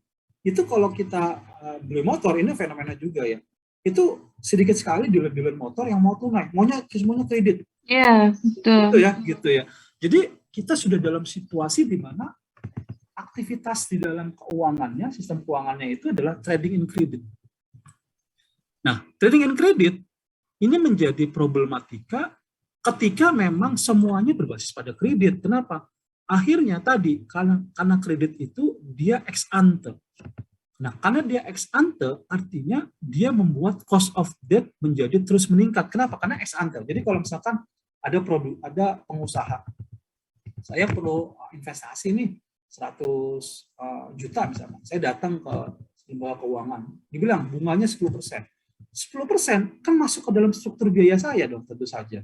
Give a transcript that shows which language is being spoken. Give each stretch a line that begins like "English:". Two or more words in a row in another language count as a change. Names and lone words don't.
Indonesian: Itu kalau kita beli motor, ini fenomena juga ya. Itu sedikit sekali dealer-dealer motor yang mau tunai, maunya semuanya kredit. Iya, betul. Gitu ya. Jadi kita sudah dalam situasi di mana aktivitas di dalam keuangannya, sistem keuangannya itu adalah
English: trading in credit.
Indonesian: Nah,
English: trading in credit
Indonesian: ini menjadi problematika ketika memang semuanya berbasis pada kredit. Kenapa? Akhirnya tadi karena kredit itu dia
Latin: ex ante.
Indonesian: Nah, karena dia
Latin: ex ante
Indonesian: artinya dia membuat
English: cost of debt
Indonesian: menjadi terus meningkat. Kenapa? Karena
Latin: ex ante.
Indonesian: Jadi kalau misalkan ada pengusaha, saya perlu investasi nih 100 juta misalnya. Saya datang ke lembaga keuangan, dibilang bunganya 10%. 10% kan masuk ke dalam struktur biaya saya dong tentu saja.